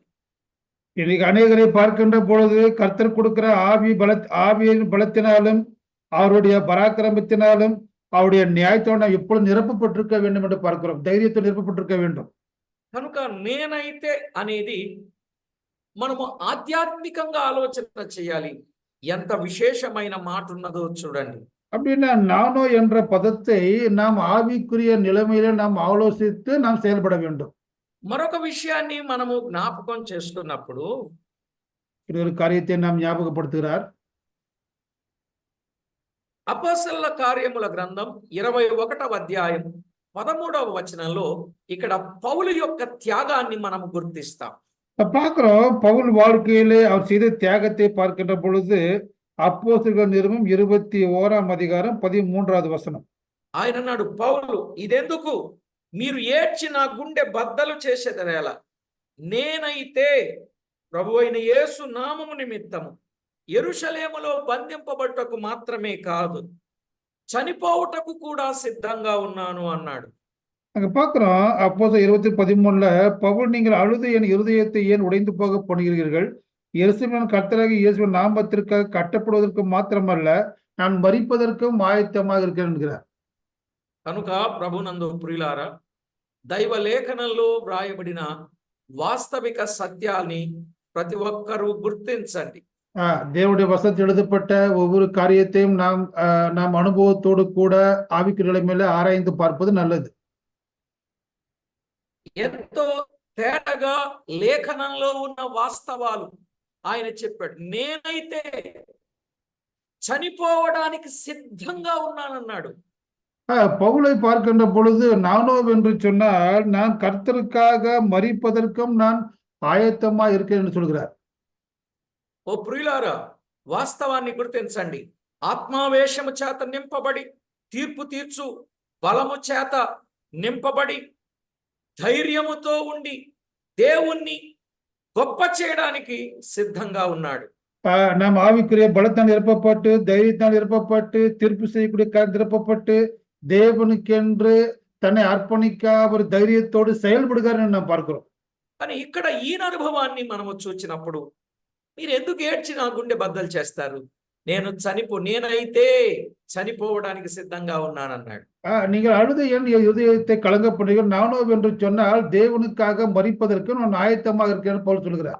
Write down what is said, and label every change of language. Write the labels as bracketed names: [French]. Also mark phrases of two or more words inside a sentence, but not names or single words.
[Tamil] இன்னைக்கு அநேகரை பார்க்கின்ற பொழுது கர்த்தர் கொடுக்கிற ஆவியின் பலத்தினாலும் அவருடைய பராக்கிரமத்தினாலும் அவருடைய న్యాయத்தோட எப்பொழுது நிரப்பப்பட்டிருக்க வேண்டும் என்று பார்க்கிறோம். ధైర్యంతో నిరపపட்டிருக்க வேண்டும். [Telugu] కనుక నేనైతే అనేది మనము ఆధ్యాత్మికంగా ఆలోచన చేయాలి. ఎంత విశేషమైన మాట ఉన్నదో చూడండి. [Tamil] அப்படின்னா நானோ என்ற பதத்தை நாம் ஆவிக்குரிய நிலைமையில நாம் ஆலோசித்து நாம் செயல்பட வேண்டும். [Telugu] మరొక విషయాన్ని మనము జ్ఞాపకం చేసుకున్నప్పుడు [Tamil] இது ஒரு காரியத்தை நாம் ஞாபகப்படுத்துகிறார். [Telugu] అపోస్తలుల కార్యముల గ్రంథం 21వ అధ్యాయం 13వ వచనంలో ఇక్కడ పౌలు యొక్క త్యాగాన్ని మనం గుర్తిస్తాం. [Tamil] பார்க்கிறோம் பவுல் வாழ்க்கையிலே அவர் செய்த தியாகத்தை பார்க்கின்ற பொழுது அப்போஸ்தலர் நிருபம் 21ஆம் அதிகாரம் 13வது వచనం. [Telugu] ఆయన అన్నాడు, పౌలు ఇదెందుకు మీరు ఏడ్చి నా గుండె బద్దలు చేసేదరేలా, నేనైతే ప్రభువైన యేసు నామము నిమిత్తము యెరూషలేములో బంధింపబడుటకు మాత్రమే కాదు, చనిపోవుటకు కూడా సిద్ధంగా ఉన్నాను అన్నాడు. [Tamil] அங்க பார்க்கிறோம் அப்போஸ்தலர் 20:13 பவுல் நீங்கள் அழுது என் இருதயத்தை ஏன் உடைந்து போக பண்ணுகிறீர்கள், எருசலேமின் கர்த்தராகிய இயேசுவின் நாமத்திற்காக கட்டப்படுவதற்கு மாத்திரமல்ல நான் மரிப்பதற்கும் ஆயத்தமாக இருக்கிறேன் என்கிறார். [Telugu] కనుక ప్రభునందు ప్రియులారా, దైవ లేఖనంలో వ్రాయబడిన వాస్తవిక సత్యాన్ని ప్రతి ఒక్కరూ గుర్తించండి. [Tamil] தேவனுடைய வசனத்தில் எழுதப்பட்ட ஒவ்வொரு காரியத்தையும் நாம் அனுபவத்தோடு கூட ஆவிக்குரிய நிலைமையில ஆராய்ந்து பார்ப்பது நல்லது. [Telugu] ఎంతో తేటగా లేఖనంలో ఉన్న వాస్తవాలు ఆయన చెప్పాడు. నేనైతే చనిపోవడానికి సిద్ధంగా ఉన్నానన్నాడు. [Tamil] பவுலை பார்க்கின்ற பொழுது நானோ என்று சொன்னால் நான் கர்த்தருக்காக மரிப்பதற்கும் நான் ஆயத்தமா இருக்கேன் என்று சொல்கிறார். [Telugu] ఓ ప్రియులారా, వాస్తవాన్ని గుర్తించండి. ఆత్మావేశము చేత నింపబడి, తీర్పు తీర్చు బలము చేత నింపబడి, ధైర్యముతో ఉండి దేవుణ్ణి గొప్ప చేయడానికి సిద్ధంగా ఉన్నాడు. [Tamil] நாம் ஆவிக்குரிய பலத்தால் நிரப்பப்பட்டு, தைரியத்தால் நிரப்பப்பட்டு, தீர்ப்பு செய்யக்கூடிய நிரப்பப்பட்டு, தேவனுக்கென்று தன்னை அர்ப்பணிக்க ஒரு தைரியத்தோடு செயல்படுகிறார் நாம் பார்க்கிறோம். [Telugu] కానీ ఇక్కడ ఈయన అనుభవాన్ని మనము చూచినప్పుడు, మీరు ఎందుకు ఏడ్చి నా గుండె బద్దలు చేస్తారు, నేనైతే చనిపోవడానికి సిద్ధంగా ఉన్నానన్నాడు. [Tamil] நீங்கள் அழுது என் இதயத்தை கலங்க பண்ணுங்கள், நானோ என்று சொன்னால் தேவனுக்காக மரிப்பதற்கு நான் ஆயத்தமாக இருக்கிறேன் பவுல் சொல்கிறார்.